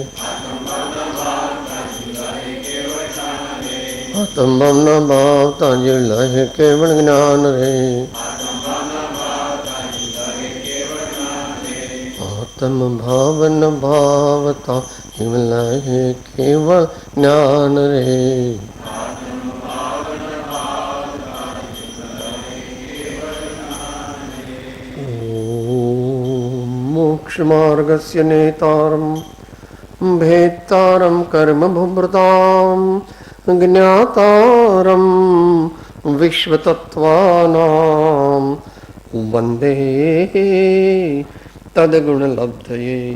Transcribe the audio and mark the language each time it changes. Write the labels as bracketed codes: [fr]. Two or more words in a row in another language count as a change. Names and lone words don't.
[gu] આત્મ ભાવન ભાવતા જીવ લહે કેવળ જ્ઞાન રે। આત્મ ભાવન ભાવતા જીવ લહે કેવળ જ્ઞાન રે। [sa] मोक्ष मार्गस्य नेतारं भेत्तारं कर्म भुभृतां ज्ञातारं विश्वतत्त्वानां वन्दे तद्गुणलब्धये।